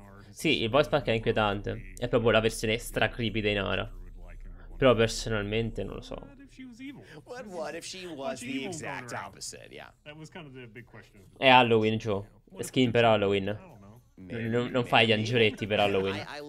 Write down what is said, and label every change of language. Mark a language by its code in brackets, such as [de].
[it] Sì, il voice pack è inquietante. È proprio la versione stra creepy dei Nara. Però personalmente non lo so. [en] What if she was the exact opposite? Yeah. [it] È Halloween, Joe. Skin per Halloween. Non fai gli angioletti per Halloween.